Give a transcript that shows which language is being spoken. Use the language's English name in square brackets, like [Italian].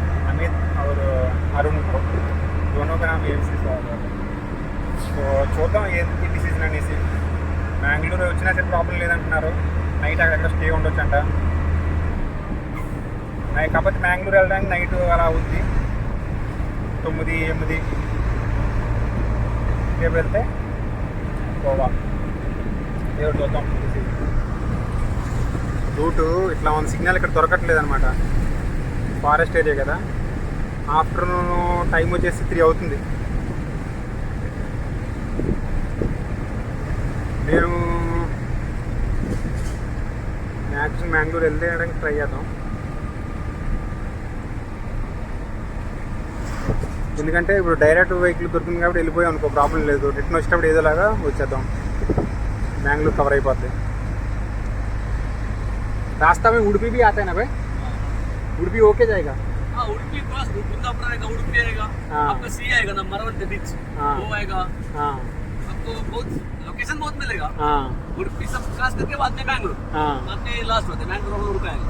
[Hindi] अमित और अरुण को, दोनों का नाम [Telugu] ఏం సో చూద్దాం ఏంటి డిసిజన్ అనేసి. మ్యాంగ్లూరు వచ్చినా సరే ప్రాబ్లం లేదంటున్నారు. నైట్ అక్కడ స్టే ఉండొచ్చు అంట. కాకపోతే మ్యాంగ్లూరు వెళ్ళడానికి నైట్ అలా అవుద్ది, 9-8 రేపు వెళ్తే గోవా. ఏదో చూద్దాం. రూటు ఇట్లా ఉంది, సిగ్నల్ ఇక్కడ దొరకట్లేదు అనమాట. ఫారెస్ట్ ఏరియా కదా. ఆఫ్టర్నూన్ టైం వచ్చేసి 3 అవుతుంది. నేను మ్యాక్సిమం మ్యాంగ్లూరు వెళ్ళడానికి ట్రై చేద్దాం. ఎందుకంటే ఇప్పుడు డైరెక్ట్ వెహికల్ దొరుకుతుంది కాబట్టి వెళ్ళిపోయాం అనుకో, ప్రాబ్లం లేదు. రిటర్న్ వచ్చేటప్పుడు ఏదోలాగా వచ్చేద్దాం, మ్యాంగ్లూర్ కవర్ అయిపోద్ది. [Hindi] रास्ता में उड़पी भी आता है ना भाई? उड़पी होके जाएगा? हाँ, उड़पी क्रॉस कुंदापुर आएगा, उड़पी आएगा, आपका सी आएगा ना, मरवट बीच वो आएगा. हाँ, आपको बहुत लोकेशन बहुत मिलेगा. हाँ, उड़पी सब क्रॉस करके बाद में बैंगलोर. हाँ, बाद में लास्ट होता है बैंगलोर और रुका है.